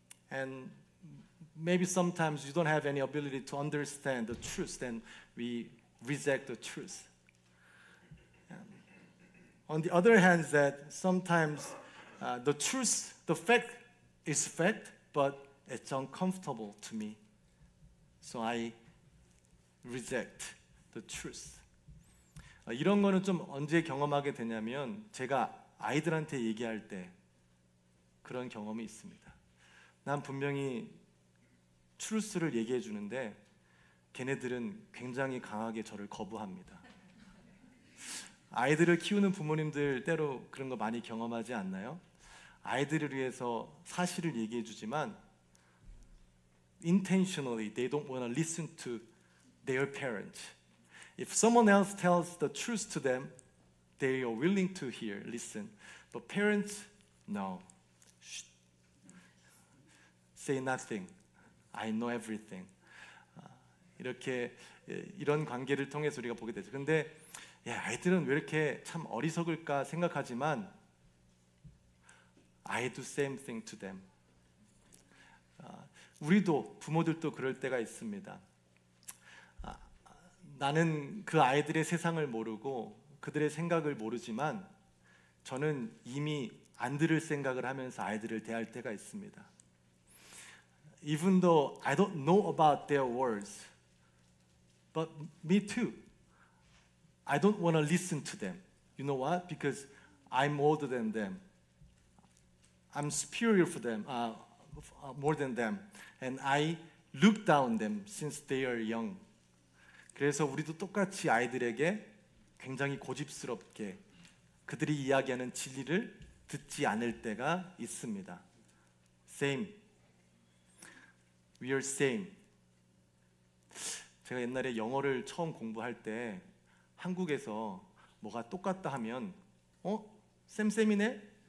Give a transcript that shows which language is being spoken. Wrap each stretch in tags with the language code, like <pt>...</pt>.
<en>And maybe sometimes you don't have any ability to understand the truth, then we reject the truth. On the other hand, that sometimes the truth, the fact is fact, but it's uncomfortable to me. So I reject the truth.</en> <ko>이런 거는 좀 언제 경험하게 되냐면 제가 아이들한테 얘기할 때 그런 경험이 있습니다. 난 분명히 트루스를 얘기해 주는데 걔네들은 굉장히 강하게 저를 거부합니다. 아이들을 키우는 부모님들 때로 그런 거 많이 경험하지 않나요? 아이들을 위해서 사실을 얘기해 주지만</ko> <en>intentionally they don't want to listen to their parents. If someone else tells the truth to them, they are willing to hear, listen. But parents, no. Shh. Say nothing. I know everything.</en> <ko>이렇게 이런 관계를 통해서 우리가 보게 되죠. 근데 아이들은 왜 이렇게 참 어리석을까 생각하지만</ko> <en>I do same thing to them.</en> <ko>우리도 부모들도 그럴 때가 있습니다. 나는 그 아이들의 세상을 모르고 그들의 생각을 모르지만 저는 이미 안 들을 생각을 하면서 아이들을 대할 때가 있습니다.</ko> <en>Even though I don't know about their words, but me too. I don't want to listen to them. You know what? Because I'm older than them. I'm superior for them, more than them. And I look down them since they are young.</en> <ko>그래서 우리도 똑같이 아이들에게 굉장히 고집스럽게 그들이 이야기하는 진리를 듣지 않을 때가 있습니다.</ko> <en>Same. We are same.</en> <ko>제가 옛날에 영어를 처음 공부할 때 한국에서 뭐가 똑같다 하면 쌤쌤이네?</ko>